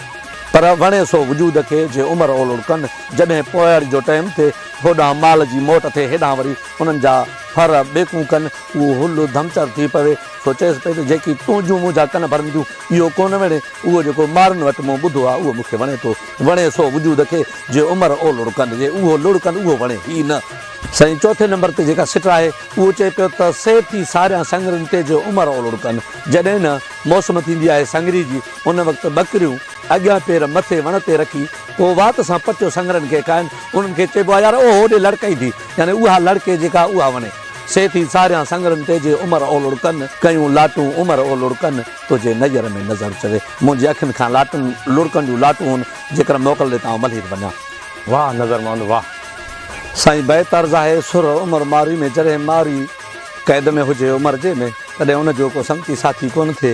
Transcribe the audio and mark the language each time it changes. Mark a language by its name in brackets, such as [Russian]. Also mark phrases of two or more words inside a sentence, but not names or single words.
[Sindhi] पर वणे सो वजूद खे जे उमर ओलुड़ कनि। जॾहिं पोयारी जो टाइम थिए, होॾां माल जी मोट थिए, हेॾां वरी उन्हनि जा फर ॿेकूं कनि, उहो हुल धमचर थी पवे। सो चएसि पई त जेकी तुंहिंजूं मुंहिंजा कन भरंदियूं, इहो कोन वणे। उहो जेको मारनि वटि मूं ॿुधो आहे, उहो मूंखे वणे थो। वणे सो वजूद खे जे उमर ओलुड़ कनि, जे उहो लुड़ कनि उहो वणे ई न। साईं चौथे नंबर ते जेका सिट आहे, उहो चए पियो त सेठी सारियां संगरनि ते जो उमर ओलुड़ कनि। जॾहिं न मौसम थींदी आहे संगरी जी, उन वक़्तु ॿकरियूं अॻियां पेर मथे वण ते रखी, पोइ वात सां पचो संगरनि खे खाइनि। उन्हनि खे चइबो आहे यार ओ होॾे लड़काई थी, यानी उहा लड़के जेका उहा वणे। सेठी सारियां संगरनि ते जे उमर ओलुड़ कनि, कयूं लाटूं उमर ओलुड़ कनि, तुंहिंजे नज़र में नज़र चवे। मुंहिंजी अखियुनि खां लाटुनि लुड़कनि जूं लाटूं आहिनि, जेकर मोकल ॾे तव्हां मल्ही वञा। वाह नज़र मोहम्मद वाह। साईं बेतर्ज़ आहे सुर उमर मारी में। जॾहिं मारी क़ैद में हुजे उमर जे में, तॾहिं उनजो को संगती साथी कोन थिए।